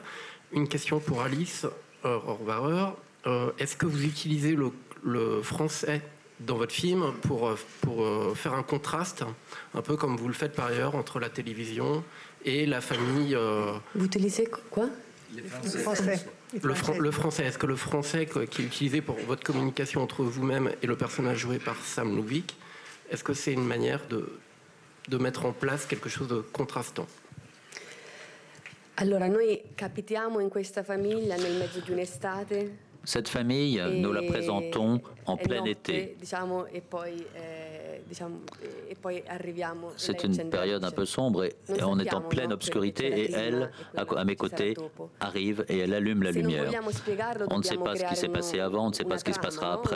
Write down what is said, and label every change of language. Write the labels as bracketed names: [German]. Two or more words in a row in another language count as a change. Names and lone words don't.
[French] Une question pour Alice Rohrwacher. Est-ce que vous utilisez le français dans votre film pour faire un contraste, un peu comme vous le faites par ailleurs, entre la télévision et la famille Vous utilisez quoi? Le français. Le français. Est-ce que le français qui est utilisé pour votre communication entre vous-même et le personnage joué par Sam Lovic, est-ce que c'est une manière de mettre en place quelque chose de contrastant? [Italian] Allora, noi capitiamo in questa famiglia nel mezzo di un'estate. [French] Cette famille, nous la présentons en plein été. C'est une période un peu sombre et on est en pleine obscurité et elle, à mes côtés, arrive et elle allume la lumière. On ne sait pas ce qui s'est passé avant, on ne sait pas ce qui se passera après.